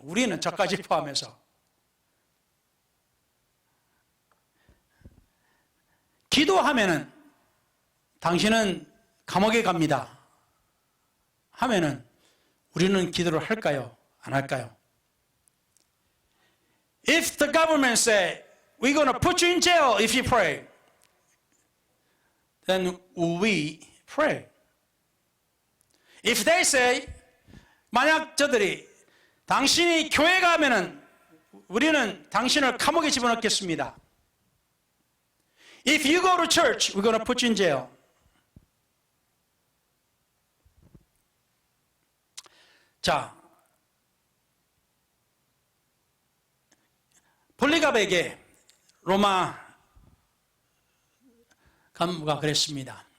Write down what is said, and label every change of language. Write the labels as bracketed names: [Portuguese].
[Korean] 우리는 저까지 포함해서 기도하면은 당신은 감옥에 갑니다. 하면은 우리는 기도를 할까요? 안 할까요? [English] If the government say we're going to put you in jail if you pray, then will we pray? If they say [Korean] 만약 저들이 당신이 교회 가면은 우리는 당신을 감옥에 집어넣겠습니다. [English] If you go to church, we're going to put you in jail. [Korean] 자, 볼리갑에게 로마 간부가 그랬습니다.